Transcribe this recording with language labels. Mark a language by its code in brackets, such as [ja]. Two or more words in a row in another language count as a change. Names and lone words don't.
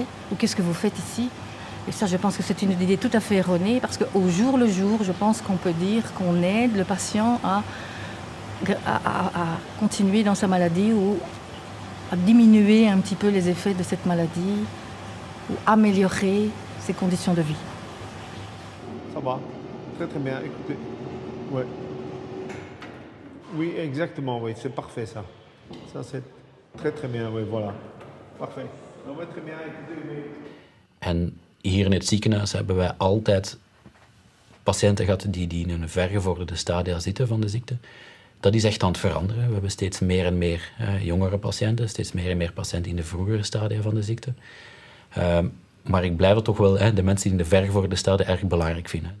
[fr] Ou qu'est-ce que vous faites ici? Et ça, je pense que c'est une idée tout à fait erronée parce qu'au jour le jour, je pense qu'on peut dire qu'on aide le patient à continuer dans sa maladie ou à diminuer un petit peu les effets de cette maladie ou améliorer ses conditions de vie. Ça va, très très bien, écoutez. Ouais. Oui, exactement, oui, c'est parfait ça. Ça c'est très très bien, oui, voilà. Parfait. Non, mais très bien, écoutez, oui. [nl] En hier in het ziekenhuis hebben wij altijd patiënten gehad die in een vergevorderde stadia zitten van de ziekte. Dat is echt aan het veranderen. We hebben steeds meer en meer jongere patiënten, steeds meer en meer patiënten in de vroegere stadia van de ziekte. Maar ik blijf het toch wel, de mensen die in de vergevorderde stadia erg belangrijk vinden.